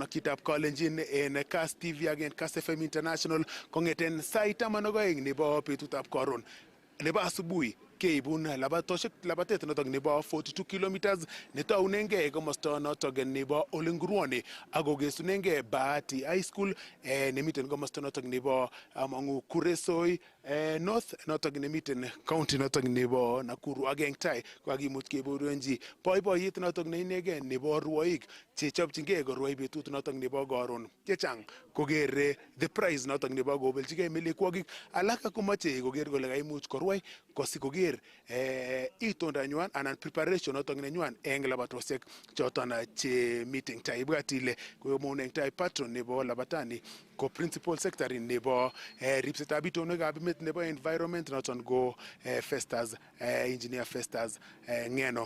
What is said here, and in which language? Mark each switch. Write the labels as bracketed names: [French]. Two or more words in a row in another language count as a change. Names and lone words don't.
[Kalenjin] Ak chitab kalenjin en Kass TV ak en Kass FM International kong'eten sait 12 nebo betutab koron nebo asubuhi keibun labatet noton nebo 42 kilometers netounengei komosta noton nebo Olenguruoni ak kokesunengei Bahati High School nemiten komosta noton nebo among'u Kuresoi North noton nemiten county noton nebo Nakuru. Ak en tai kokakimuch kebaorionji boiboiyet noton neinegei nebo rwoik chechopchingei korwai betut noton nebo koron. Chechang kokere [English] the prize [Kalenjin] noton nebo kobeljigei melekwokik, alak komoche koker kole kaimuch korwai kosikoker itondanywan anan preparation noton nenywan en labatosiek choton chemiten tai. Ibwat ile komwaun en tai patron nebo labatani ko [English] principal secretary [Kalenjin] nebo ripsetab itondwekab emet nebo environment noton ko Festus engineer Festus Ng'eno.